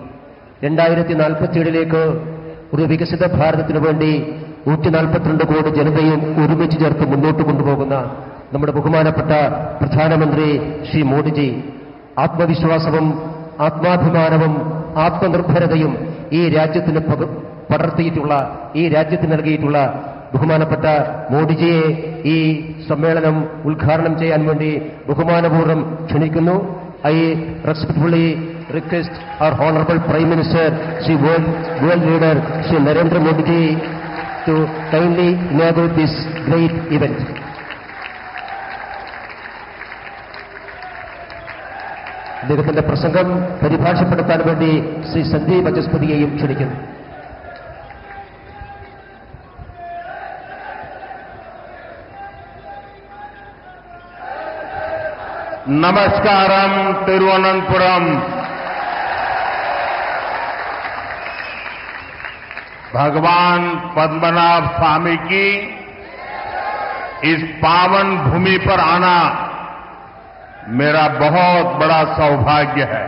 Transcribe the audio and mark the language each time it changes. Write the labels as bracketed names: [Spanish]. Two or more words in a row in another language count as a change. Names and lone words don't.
[Malayalam] 2047 ഒരു വികസിത ഭാരതത്തിനു വേണ്ടി 142 കോടി ജനതയും ഒരുമിച്ച് ചേർത്ത് മുന്നോട്ട് കൊണ്ടുപോകുന്ന നമ്മുടെ ബഹുമാനപ്പെട്ട പ്രധാനമന്ത്രി ശ്രീ മോദിജി ആത്മവിശ്വാസവും ആത്മാഭിമാനവും ആത്മനിർഭരതയും ഈ രാജ്യത്തിന് പടർത്തിയിട്ടുള്ള, ഈ രാജ്യത്തിന് നൽകിയിട്ടുള്ള ബഹുമാനപ്പെട്ട മോദിജിയെ ഈ സമ്മേളനം ഉദ്ഘാടനം ചെയ്യാൻ വേണ്ടി ബഹുമാനപൂർവ്വം ക്ഷണിക്കുന്നു. [English] I respectfully request our Honorable Prime Minister, Shri World Leader, Shri Narendra Modi ji, to kindly inaugurate this great event. [Malayalam] അദ്ദേഹത്തിന്റെ പ്രസംഗം പരിഭാഷപ്പെടുത്താൻ വേണ്ടി ശ്രീ സന്ദീപ് ബചസ്പതിയെയും ക്ഷണിക്കുന്നു. [Hindi] नमस्कारम तिरुवनंतपुरम। भगवान पद्मनाभ स्वामी की इस पावन भूमि पर आना मेरा बहुत बड़ा सौभाग्य है।